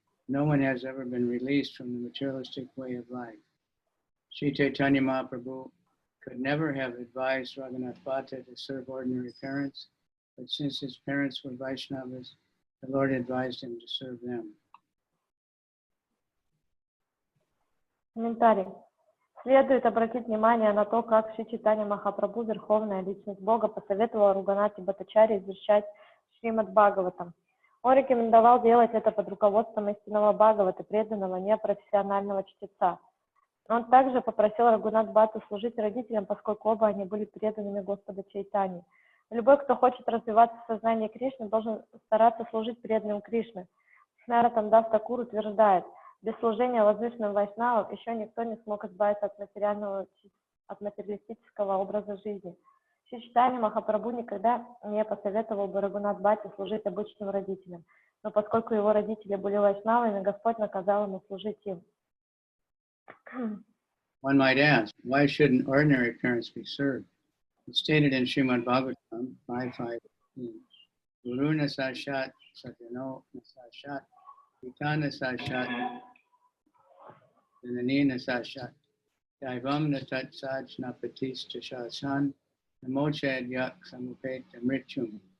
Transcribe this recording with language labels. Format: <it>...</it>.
<en>no one has ever been released from the materialistic way of life. Sri Chaitanya Mahaprabhu could never have advised Raghunath Bhatta to serve ordinary parents, but since his parents were Vaishnavas, the Lord advised him to serve them.</en> <ru>Комментарий. Следует обратить внимание на то, как Шри Чайтанья Махапрабху, Верховная Личность Бога, посоветовала Рагхунатхе Бхаттачарье изучать Шримад Бхагаватам. Он рекомендовал делать это под руководством истинного Бхагавата, преданного непрофессионального чтеца. Он также попросил Рагхунатха Бхатту служить родителям, поскольку оба они были преданными Господа Чайтаньи. Любой, кто хочет развиваться в сознании Кришны, должен стараться служить преданным Кришне. Наратам Дас Такур утверждает, без служения возвышенным вайшнавам еще никто не смог избавиться от материалистического образа жизни. Шри Чайтанья Махапрабху никогда не посоветовал бы Рагхунатху Бхатте служить обычным родителям, но поскольку его родители были вайшнавами, Господь наказал ему служить им.</ru> <en>One might ask, why shouldn't ordinary parents be served? It's stated in Srimad Bhagavatam 5.5.</en> <sa>Guru nasashat, satyano nasashat, pita nasashat, janani nasashat, daivam natat sajna patista shasan, namochad yak samupeta mrityum.</sa>